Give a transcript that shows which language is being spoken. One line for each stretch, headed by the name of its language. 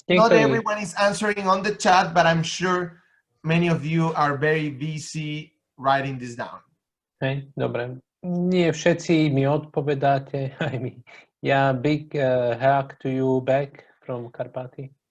English: not everyone is answering on the chat, but I'm sure many of you are very busy writing this down.
Slovak: Hej, dobre. Nie všetci mi odpovedáte. Aj mi.
English: Ja big hug to you back from Karpaty.